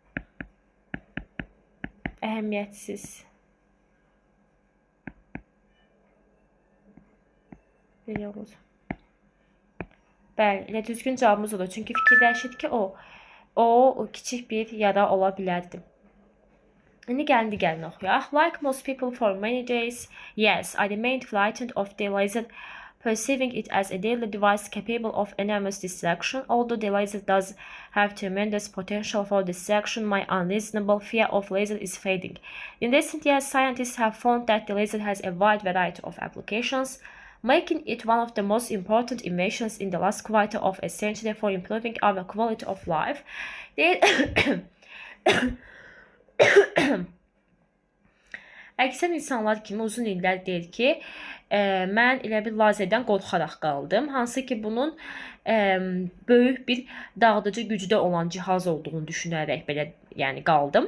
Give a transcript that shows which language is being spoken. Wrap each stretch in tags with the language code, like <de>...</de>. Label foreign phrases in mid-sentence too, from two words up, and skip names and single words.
<az>Əhəmiyyətsiz. Belə olur. Bəli, elə düzgün cavabımız olur. Çünki fikirləşir ki, o kiçik bir yara ola bilərdi. İndi gəlin digərini oxuyaq.</az> <en>Like most people for many days, yes, I remained frightened of the laser, perceiving it as a deadly device capable of enormous destruction. Although the laser does have tremendous potential for destruction, my unreasonable fear of laser is fading. In recent years, scientists have found that the laser has a wide variety of applications, making it one of the most important inventions in the last quarter of a century for improving our quality of life.</en> <az>Əksər insanlar kimi uzun illər deyir ki, mən elə bir lazerdən qorxaraq qaldım. Hansı ki, bunun böyük bir dağıdıcı gücdə olan cihaz olduğunu düşünərək belə qaldım.</az>